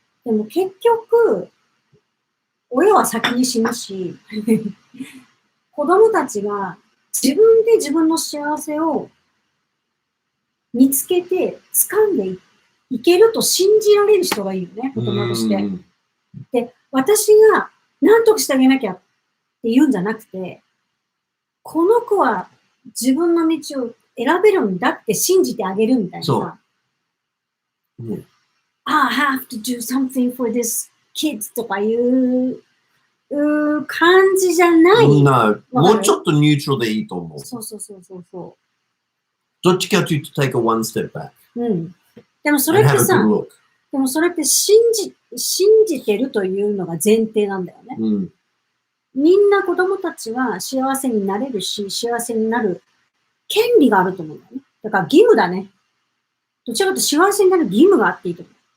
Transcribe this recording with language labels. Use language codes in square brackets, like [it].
[ja] でも結局、親は先に死ぬし、子供たちが自分で自分の幸せを見つけて掴んでいけると信じられる人がいいよね、大人として。で、私が何とかしてあげなきゃって言うんじゃなくて、この子は自分の道を選べるんだって信じてあげるみたいなさ。 [en] I have to do something for this kid [ja] とかいう感じじゃない。 [en] No. [ja] もうちょっとニュートラルでいいと思う。そう。どっちかというと [en] take a one step back. [ja] でもそれってさ、でもそれって信じてるというのが前提なんだよね。みんな子供たちは幸せになれるし、幸せになる権利があると思うんだよね。だから義務だね。どちらかというと幸せになる義務があっていいと思う。